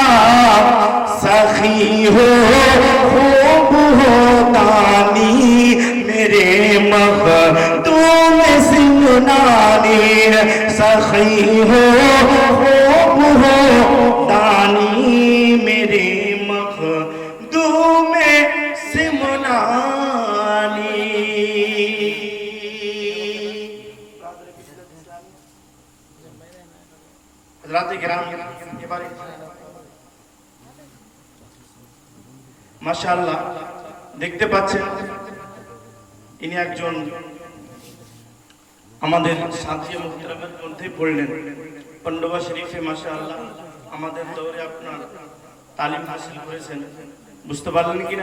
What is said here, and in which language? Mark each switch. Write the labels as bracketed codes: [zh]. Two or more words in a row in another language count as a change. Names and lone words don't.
[ur] سخی ہو خوب ہو دانی میرے مخدوم سلمانی، سخی ہو خوب ہو دانی میرے مخدوم سلمانی۔ حضرات کرام یہ بارے [bn] মাশাআল্লাহ দেখতে পাচ্ছেন ইনি একজন আমাদের সাথী মুহতারামের মধ্যে পড়লেন পান্ডবা শরীফে মাশাআল্লাহ আমাদের দৌরে আপনার তালিম হাসিল করেছেন, বুঝতে পারলেন কিনা?